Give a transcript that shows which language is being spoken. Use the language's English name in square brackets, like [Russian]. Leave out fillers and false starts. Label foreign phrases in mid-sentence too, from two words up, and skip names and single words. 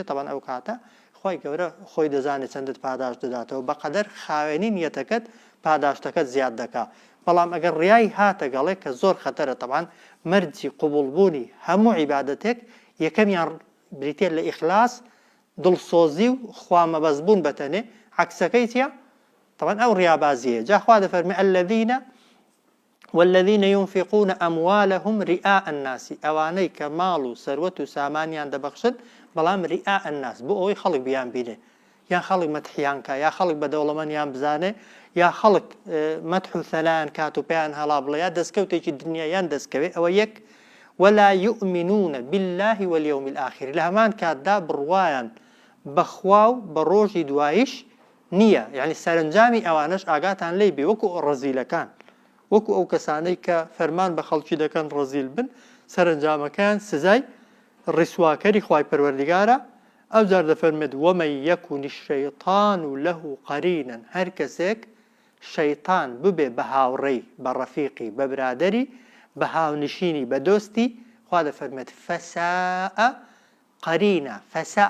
[Central Kurdish] تەبەن ئەو کاتە خوای گەورە خۆی دەزانێت چەندت پاداش دەداتەوە بەقەدەر خاوێنی نیەتەکەت پاداشتەکەت زیاد دەکا. بەڵام ئەگەر ڕیایی هاتە گەڵێ کە زۆر خەتەرە طبعاً مەرجی قوبوڵبوونی هەموو عیبادەتێک یەکەمیان بریتێ لە ئیخلاس دڵسۆزی و خوامەبەستبوون بەتەنێ عەکسەکەی چییە؟ طبعاً ئەو ڕیابازیە. جا خوا دەفەرمێ [Arabic] والذین ينفقون أموالهم رئاء الناس [Central Kurdish] ئەوانەی کە ماڵ و سەروەت و سامانیان دەبەخشن بەڵام [Arabic] ڕیئا ئەناس [Central Kurdish] بۆ ئەوەی خەڵک بیان بینێ یان خەڵک مەتحیان کە یا خەڵک بە دەوڵەمەندیان بزانێ یا خەڵک مەدح و سەلایان کات و پێیان هەڵا بڵێ یا دەستکەوتێکی دنیایان دەستکەوێ ئەوە یەک [Arabic] ولا يؤمنون بالله واليوم الآخر [Central Kurdish] لە هەمان کاتدا بڕوایان بەخوا و بە ڕۆژی دوایش نییە یعنی سەرنجامی ئەوانش ئاگاتان لێ بێ وەکو ڕەزیلەکان وەکو ئەو کەسانەی کە فەرمان بە خەڵکی دەکەن ڕەزیل بن سەرنجامەکان سزای ڕیسواکەری خوای پەروەردیگارە ئەو جار دەفەرمێت [Arabic] وەمەن یەکون الشەیطان له قەرینە [Central Kurdish] هەر کەسێک شەیطان ببێ بە هاوڕێی بە ڕەفیقی بە برادەری بە هاونشینی بە دۆستی خوا دەفەرمێت [Arabic] فەساء قەرینە [Central Kurdish] فەساء